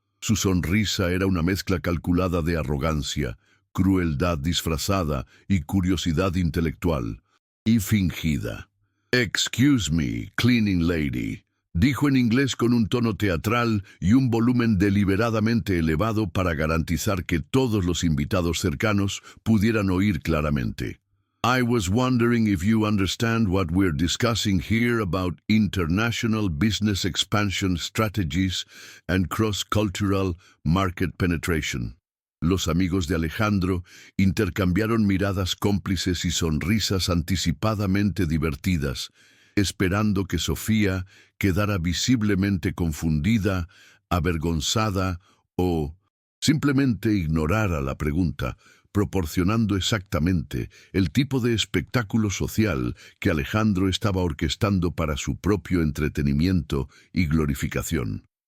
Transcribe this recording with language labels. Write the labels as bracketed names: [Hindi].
[Spanish] Su sonrisa era una mezcla calculada de arrogancia, crueldad disfrazada y curiosidad intelectual, y fingida. [English] «Excuse me, cleaning lady», [Spanish] dijo en inglés con un tono teatral y un volumen deliberadamente elevado para garantizar que todos los invitados cercanos pudieran oír claramente. [English] «I was wondering if you understand what we're discussing here about international business expansion strategies and cross-cultural market penetration». [Spanish] Los amigos de Alejandro intercambiaron miradas cómplices y sonrisas anticipadamente divertidas, esperando que Sofía quedara visiblemente confundida, avergonzada o simplemente ignorara la pregunta, proporcionando exactamente el tipo de espectáculo social que Alejandro estaba orquestando para su propio entretenimiento y glorificación.